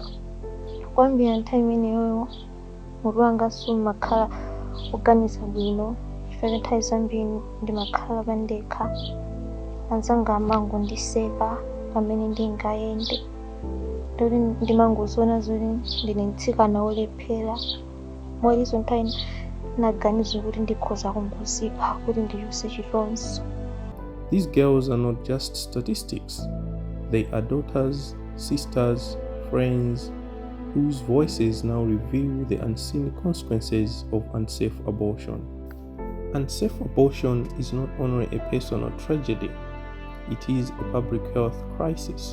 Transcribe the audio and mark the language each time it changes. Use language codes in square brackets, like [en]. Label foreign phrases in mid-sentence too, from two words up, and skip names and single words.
[ny] Kwambiri nthawi imeneyoyo mutu wanga sumakhala kuganiza bwino chifukwa nthawi zambiri ndimakhala pandekha, anzanga amangondiseka pamene ndingayende, ndoti ndimangoziona zoti ndine mtsikana wolephera. Mwalizo nthawi naganiza kuti ndikhoza kungozipha kuti ndichose chilonzo. [en] These girls are not just statistics. They are daughters, sisters, friends, whose voices now reveal the unseen consequences of unsafe abortion. Unsafe abortion is not only a personal tragedy, it is a public health crisis.